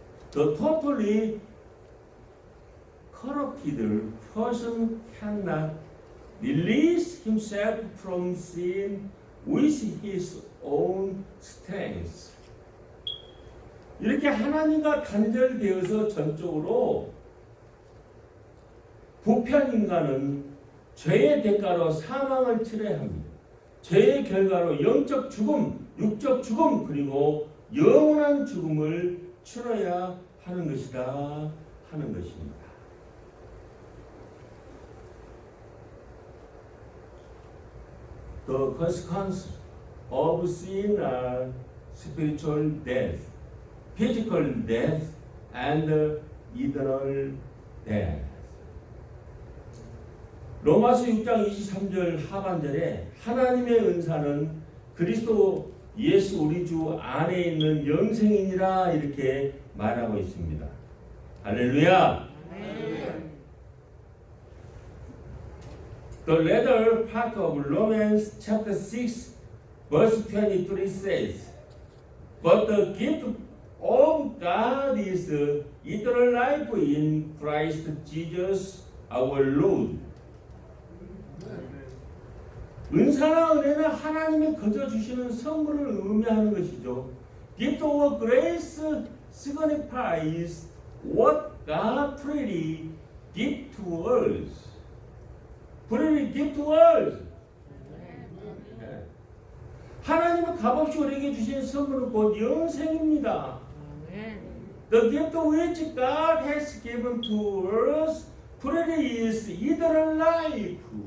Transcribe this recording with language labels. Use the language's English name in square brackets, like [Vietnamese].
[English] The totally corrupted person cannot release himself from sin with his own strength. [Korean] 이렇게 하나님과 단절되어서 전적으로 부패한 인간은 죄의 대가로 사망을 치러야 합니다. 죄의 결과로 영적 죽음, 육적 죽음, 그리고 영원한 죽음을 치러야 하는 것이다 하는 것입니다. [English] The consequences of sin are spiritual death, physical death, and eternal death. [Korean] 로마서 6장 23절 하반절에 하나님의 은사는 그리스도 예수 우리 주 안에 있는 영생이니라 이렇게 말하고 있습니다. 할렐루야. [English] The latter part of Romans chapter 6 verse 23 says, But the gift of God is eternal life in Christ Jesus our Lord. [Korean] 은사나 은혜는 하나님이 거저 주시는 선물을 의미하는 것이죠. [English] Gift of grace signifies what God freely gives to us. freely gives to us. [Korean] 하나님은 값없이 우리에게 주신 선물은 곧 영생입니다. [English] The gift which God has given to us freely is eternal life.